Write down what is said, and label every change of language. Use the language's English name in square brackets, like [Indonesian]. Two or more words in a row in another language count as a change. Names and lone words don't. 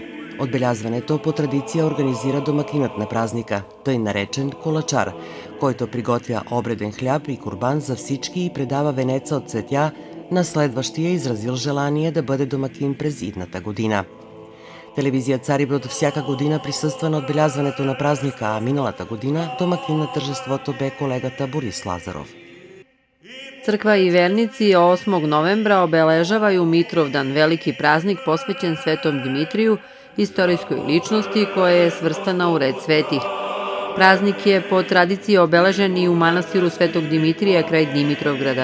[Bulgarian] Отбелязването по традиция организира домакинът на празника, тъй наречен колачар, който приготвя обреден хляб и курбан за всички и предава венеца от цветя на следващия изразил желание да бъде домакин през идната година. Телевизия Цариброд всяка година присъства на отбелязването на празника, а миналата година домакин на тържеството бе колегата Борис Лазаров. [Serbian] Crkva i vernici 8. novembra obeležavaju Mitrovdan, veliki praznik posvećen Svetom Dimitriju, istorijskoj ličnosti koja je svrstana u red svetih. Praznik je po tradiciji obeležen i u manastiru Svetog Dimitrija kraj Dimitrovgrada.